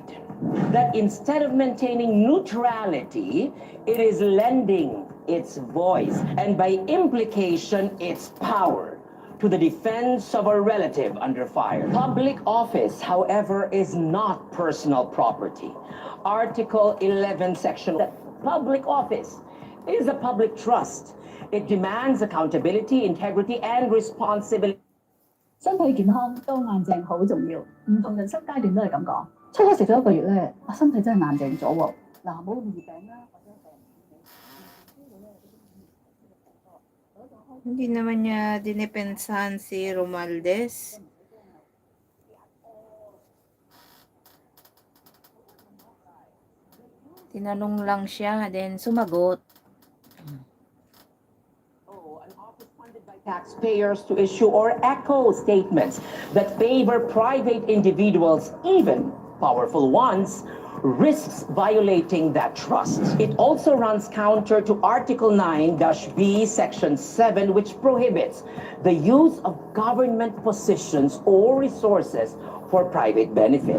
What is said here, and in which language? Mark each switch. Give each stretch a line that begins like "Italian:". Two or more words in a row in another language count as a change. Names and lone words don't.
English: That instead of maintaining neutrality, it is lending its voice and by implication its power to the defense of a relative under fire. Public office, however, is not personal property. Article 11, Section that public office is a public trust. It demands accountability, integrity, and responsibility.
Cantonese: 身體健康都硬淨好重要，唔同人生階段都係咁講。初初食咗1個月咧，我身體真係硬淨咗喎。嗱，冇咁易病啦，或者病。
Filipino: Hindi naman niya dinepensahan si Romualdez. Tinanong lang siya, then sumagot.
English: An office funded by taxpayers to issue or echo statements that favor private individuals, even powerful ones, risks violating that trust. It also runs counter to Article 9-B, Section 7, which prohibits the use of government positions or resources for private benefit.